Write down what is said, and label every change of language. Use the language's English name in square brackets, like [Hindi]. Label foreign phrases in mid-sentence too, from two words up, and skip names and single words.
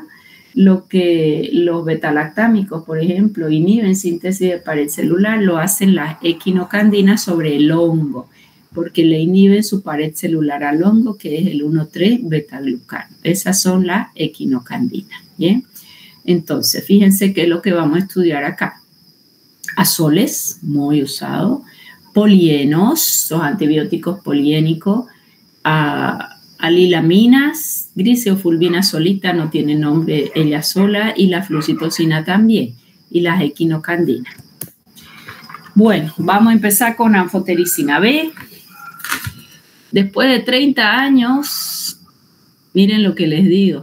[Spanish] Lo que los betalactámicos, por ejemplo, inhiben síntesis de pared celular, lo hacen las equinocandinas sobre el hongo, porque le inhiben su pared celular al hongo, que es el 1,3-betaglucano. Esas son las equinocandinas, ¿bien? Entonces, fíjense qué es lo que vamos a estudiar acá. Azoles, muy usado. Polienos, los antibióticos poliénicos. Alilaminas, griseofulvina solita, no tiene nombre ella sola, y la flucitocina también, y las equinocandinas. Bueno, vamos a empezar con anfotericina B. Después de 30 años, miren lo que les digo.